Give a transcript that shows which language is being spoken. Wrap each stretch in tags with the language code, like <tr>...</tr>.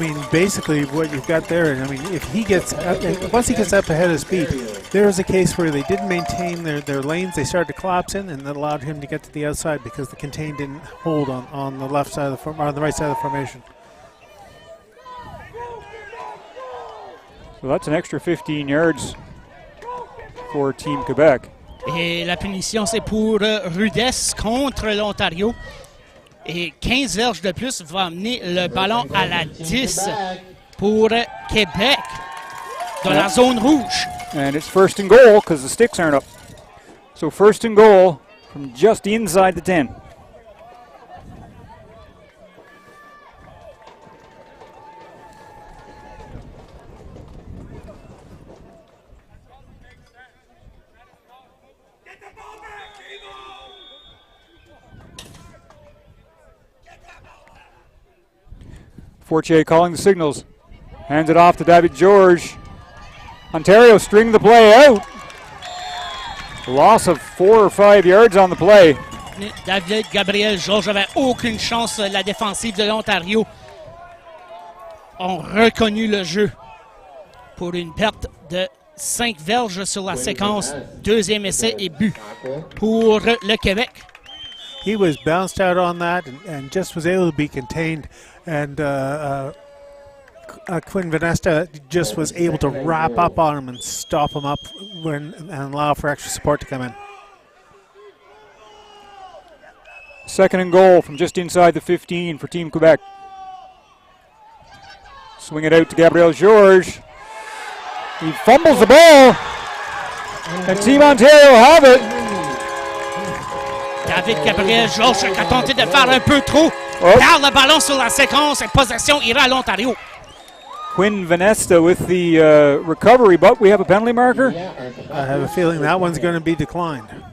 <en>Basically what you've got there, and I mean, if he gets once he gets up ahead of speed, there's a case where they didn't maintain their lanes. They started to collapse in, and that allowed him to get to the outside because the contain didn't hold on the left side of the on the right side of the formation. So that's an extra 15 yards for Team Quebec.</en> <fr>Et la punition, c'est pour rudesse contre l'Ontario. Et 15 verges de plus va amener le ballon à la 10 pour Québec dans la zone rouge.</fr> <en>And it's first and goal because the sticks aren't up. So first and goal from just inside the 10. Fortier calling the signals. Hands it off to David George. Ontario string the play out. Loss of 4 or 5 yards on the play.</en> <fr>David Gabriel Georges avait aucune chance. La défensive de l'Ontario ont reconnu le jeu pour une perte de 5 verges sur la séquence. Deuxième essai et but pour le Québec.</fr> <en>He was bounced out on that and just was able to be contained. And Quinn Vanesta just was able to wrap up on him and stop him up and allow for extra support to come in. Second and goal from just inside the 15 for Team Quebec. Swing it out to Gabriel Georges. He fumbles the ball. And Team Ontario have it.</en> <fr>David Gabriel Georges qui a tenté de faire un peu trop. Perd le ballon sur la séquence et possession ira à l'Ontario.</fr> <en>Quinn Vanesta with the recovery, but we have a penalty marker. I have a feeling that one's going to be declined.</en>